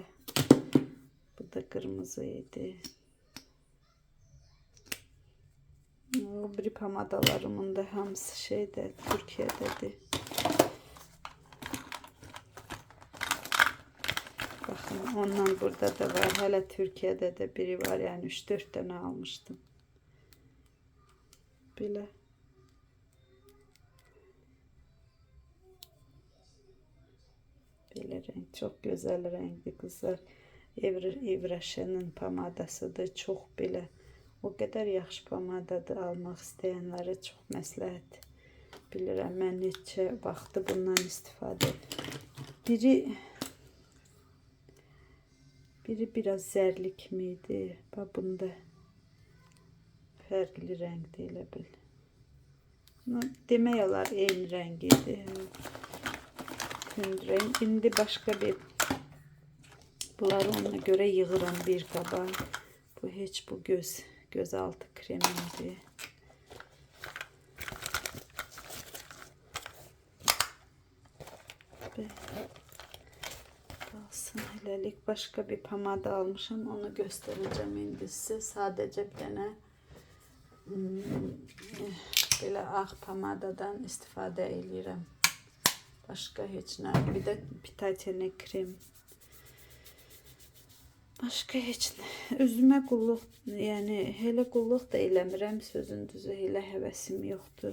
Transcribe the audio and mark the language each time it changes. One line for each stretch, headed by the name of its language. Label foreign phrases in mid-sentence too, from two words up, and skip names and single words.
Azerbaijani: Bu da kırmızı idi. O bir pamadalarımın da hamısı şeydə, Türkiyədədir. Ondan burada da var.
Turkish: Hele Türkiye'de de biri var. Yani 3-4 tane almıştım. Böyle. Böyle renk. Çok güzel renkli kızlar. Evraşe'nin pamadası da çok böyle.
Azerbaijani: O kadar yaxşı pamadadır, almaq istəyənlərə çox məsləhət bilirəm. Mən neçə vaxtı bundan istifadə. Biri biraz zərli kimi idi. Bax bunda fərqli rəngdə elə bil. Demək olar eyni rəng idi. Tünd renk. İndi başqa bir bunları ona göre yığıram bir qaba. Bu heç bu gözaltı kremimdir. Kalsın hələlik.
Turkish: Başka bir pamada almışım. Onu göstereceğim indi size.
Azerbaijani: Sadece bir tane böyle ağ pamadadan istifadə edirəm. Başka heç nə. Bir də Pitayene krem. Başka heç nə. Özümə qulluq, yəni elə qulluq da eləmirəm, sözün düzü, elə həvəsim yoxdur.